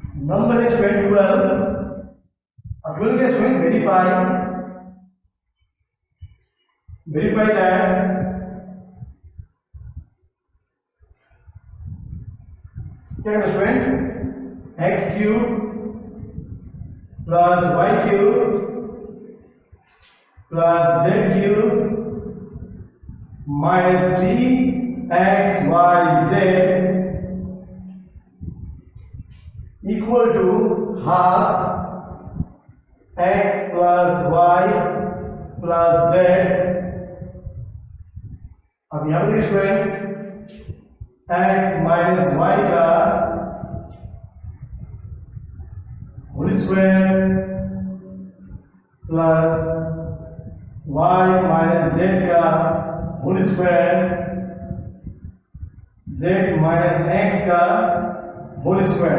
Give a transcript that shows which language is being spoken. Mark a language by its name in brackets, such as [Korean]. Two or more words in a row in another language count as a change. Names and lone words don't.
[English] number is 12. Or 12 is showing verify that [Hindi] क्या है [English] स्टूडेंट x cube plus y cube plus z cube minus 3xyz equal to half x plus y plus z. [Hindi] अब यहां पर [English] student x minus y का whole square plus y minus z का whole square z minus x का whole square।